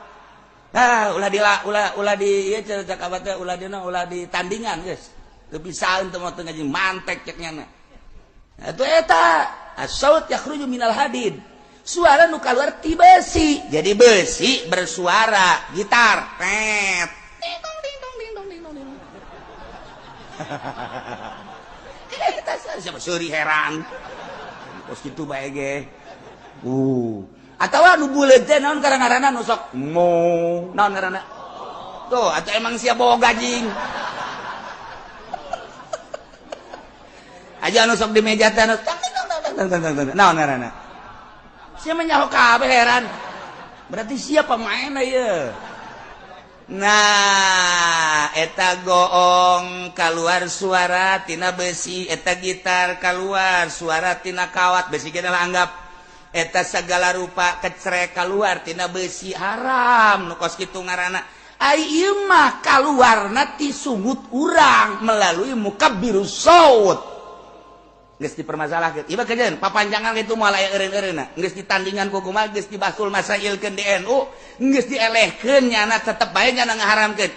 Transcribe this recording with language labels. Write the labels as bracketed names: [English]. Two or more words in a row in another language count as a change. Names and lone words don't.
[Sundanese] Nah, ulah di ieu cak abah teh ulah di tandingan geus. Teu bisaeun teh mah teu ngaji mantek cek nya. Atuh eta [Arabic] الصوت يخرج من الحديد. [Sundanese] Suara nu kaluar ti besi. Jadi besi bersuara, gitar. Pet. Ding dong ding dong ding dong ding dong. Eta siapa seuri heran. Kos kitu bae ge. Atawa nu buleut teh naon ngaranna nu sok mo naon ngaranna tuh atuh emang sia boga jing aja nu sok di meja teh naon ngaranna sia mah nyaho kabeh heran berarti sia pemain ieu nah eta goong kaluar suara tina besi eta gitar kaluar suara tina kawat besi kita lah anggap eta segala rupa kecrek keluar tina besi haram nu kos kitu ngaranna ai ieu mah kaluarna ti sunggut urang melalui [Arabic] مكبر الصوت [Sundanese] geus dipermasalahkeun ieu mah kajian papanjangan kitu moal aya eureun-eureunna geus ditandingan ku kumaha geus dibasul masailkeun di NU geus dielehkeun nyana tetep bae nyana ngaharamkeun